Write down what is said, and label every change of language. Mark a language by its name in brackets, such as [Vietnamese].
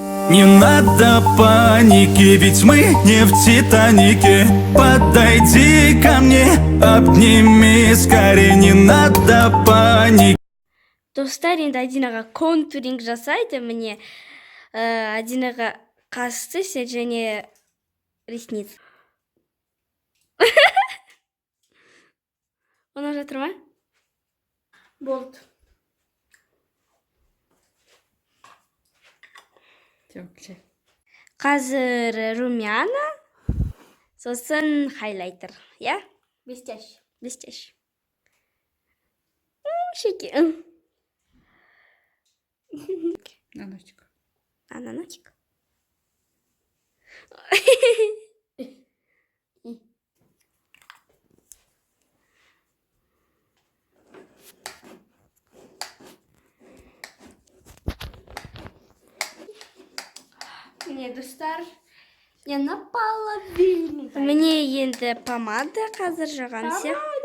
[Russian] Не надо паники, ведь мы не в Титанике. Подойди ко мне, обними скорее. Не надо паники. [Kazakh] Достар, енді Адинаға контуринг жасайды, міне. Адинаға қасты және ресниц. Оны жатыр ма? Болды. Қазір румяна, сосын хайлайтер, я? [Russian] Блестящий. Шеки. Ананосик. [Kazakh] Міне, достар, [Russian] я наполовину. [Kazakh] Міне енді помада қазір жағансы.